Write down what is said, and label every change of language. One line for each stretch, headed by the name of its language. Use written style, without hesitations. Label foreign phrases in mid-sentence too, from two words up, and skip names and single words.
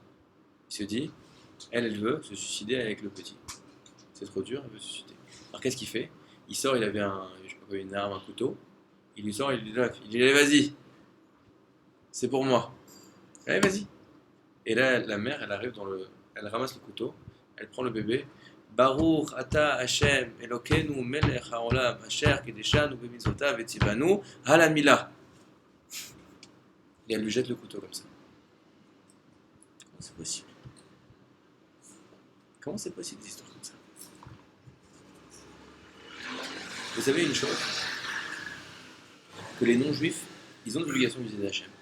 French: Il se dit, elle veut se suicider avec le petit. C'est trop dur, elle veut se suicider. Alors qu'est-ce qu'il fait? Il sort, il avait une arme, un couteau. Il lui sort, il lui dit allez, vas-y, c'est pour moi. Allez, vas-y. Et là, la mère, elle ramasse le couteau, elle prend le bébé.
Hebrew: ברוך אתה השם אלוקינו מלך העולם אשר קדשנו במצוותיו וציוונו על המילה.
French: Et elle lui jette le couteau comme ça. Comment c'est possible? Comment c'est possible des histoires comme ça? Vous savez une chose, que les non-juifs, ils ont l'obligation d'utiliser Hachem.